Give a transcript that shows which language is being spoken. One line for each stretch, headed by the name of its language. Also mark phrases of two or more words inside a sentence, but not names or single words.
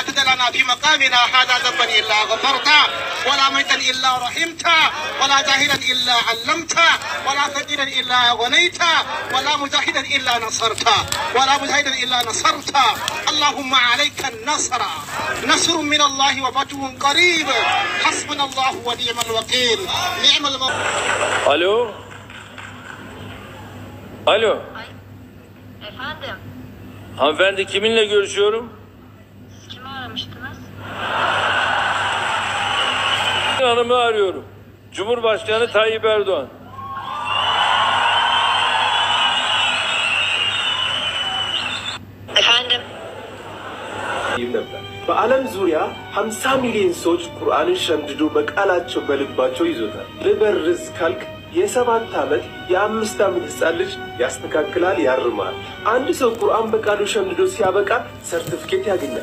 Arabic: تدع لنا في مقامنا هذا ذنبا إلا غفرته ولا ميتا إلا رحمته ولا جاهلا إلا علمته ولا فقيرا إلا غنيته ولا مجاهدا إلا نصرته ولا مجاهدا إلا نصرته اللهم عليك النصر نصر من الله وفتح قريب حسبنا الله ونعم الوكيل نعم المولى.
Turkish: Alo. Alo. Efendim, Hanımefendi kiminle görüşüyorum? siz kimi aramıştınız? Hanımı arıyorum. Cumhurbaşkanı Tayyip Erdoğan. Efendim,
Amharic: በዓለም ዙሪያ 50 ሚሊዮን ሰዎች ቁርአንን ሸምድዶ በቃላቸው በልባቸው ይዞታል። ልበርዝ ካልክ የ7 ዓመት የ5 ዓመት ሕፃን ልጅ ያስተካክላል፣ ያርማል። አንድ ሰው ቁርአን በቃሉ ሸምድዶ ሲያበቃ ሰርቲፊኬት ያገኛል።